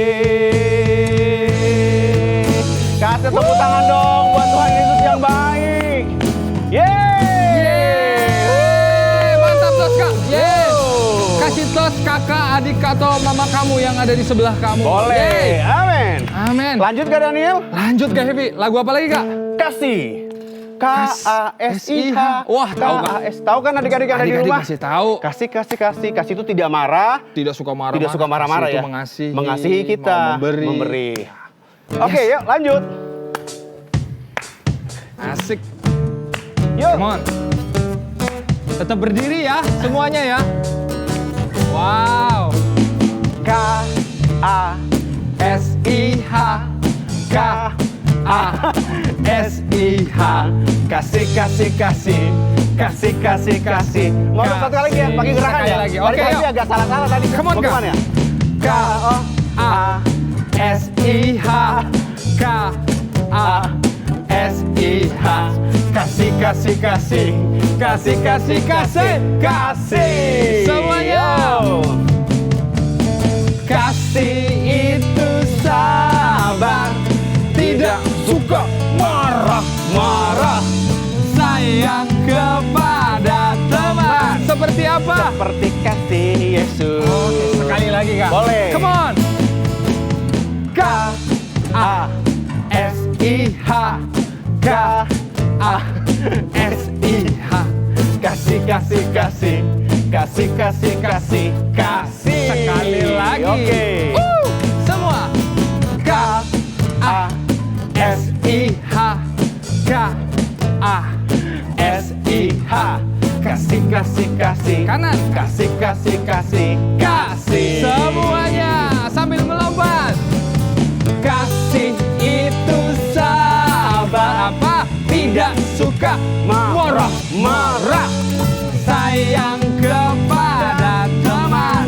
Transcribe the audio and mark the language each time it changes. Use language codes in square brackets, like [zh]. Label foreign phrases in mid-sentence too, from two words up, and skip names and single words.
[id] Kasih tepuk tangan dong buat Tuhan Yesus yang baik. Yeay. Mantap tos kak. Yeay. Wow. Kasih tos kakak, adik atau mama kamu yang ada di sebelah kamu. Boleh. Yeay. Amin. Amin. Lanjut Kak Daniel. Lanjut Kak Happy. Lagu apa lagi Kak? Kasih. K-A-S-I-H. Wah, tahu Kak. K-A-S. Tahu kan adik-adik yang ada di Adik-adik rumah? kasih tahu. Kasih, kasih, kasih. Kasih itu tidak marah. Tidak suka marah-marah. Tidak suka marah-marah Kasih ya. itu mengasihi. Mengasihi kita. Mau memberi. Memberi. Oke, yuk lanjut. Asik. Yuk. [en] Come on. [id] Tetap berdiri ya, semuanya ya. Wow. K-A-S-I-H. K-A-S-I-H. Kasih, kasih, kasih. Kasih, kasih, kasih. Mau dong satu kali lagi ya, pakai gerakan Sekali ya. lagi. Balik Oke, lagi yuk. agak salah-salah tadi. [en] Come on, [id] Mau Kak. kemana ya? K-A-S-I-H. K-A-S-I-H. Kasih, kasih, kasih. Kasih, kasih, kasih. Kasih. Semuanya. Yo. Kasih itu sabar, tidak suka marah-marah, sayang kepada teman. Seperti apa? Seperti kasih Yesus. Oke, sekali lagi Kak. Boleh. [en] Come on. [id] K-A-S-I-H. K-A-S-I-H. Kasih, kasih, kasih. Kasih, kasih, kasih. Kasih. Sekali lagi. Oke. Semua. K-A-S-I-H. K-A-S-I-H. Kasih, kasih, kasih. Kanan. Kasih, kasih, kasih. Kasih. Semuanya sambil melompat. Kasih itu sabar, Apa? tidak suka marah-marah, sayang kepada teman.